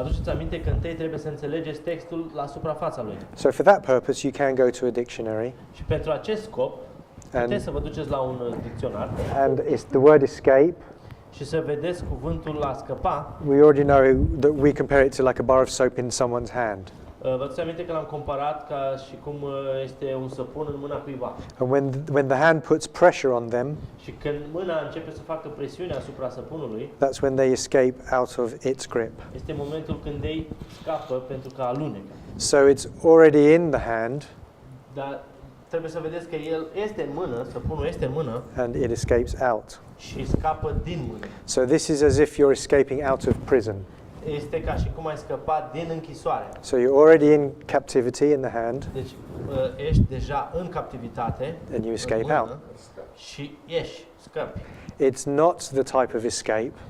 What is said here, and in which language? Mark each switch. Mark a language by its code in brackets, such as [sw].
[ro] vă aduceți aminte că întâi trebuie să înțelegeți textul la suprafața lui. [en] So for that purpose, you can go to a dictionary, [ro] Și pentru acest scop, puteți să vă duceți la un dicționar [en] and it's the word escape. [ro] și să vedeți cuvântul a scăpa. [en] We already know that we compare it to like a bar of soap in someone's hand. [ro] Vă aduceți aminte că l-am comparat ca și cum este un săpun în mâna cuiva. [en] And when the hand puts pressure on them, [ro] Și când mâna începe să facă presiune asupra săpunului, [en] that's when they escape out of its grip. [ro] este momentul când ei scapă pentru că alunecă. [en] So it's already in the hand, [ro] Dar trebuie să vedeți că el este în mână, săpunul este în mână [en] and it escapes out. [ro] și scapă din mână. [en] So this is as if you're escaping out of prison. [ro] Este ca și cum ai scăpat din închisoare. [en] So you're already in captivity in the hand, [ro] Deci ești deja în captivitate [en] and you [ro] în [en] escape [ro] mână, [en] out. [ro] și ieși, scăpi. [en] It's not the type of escape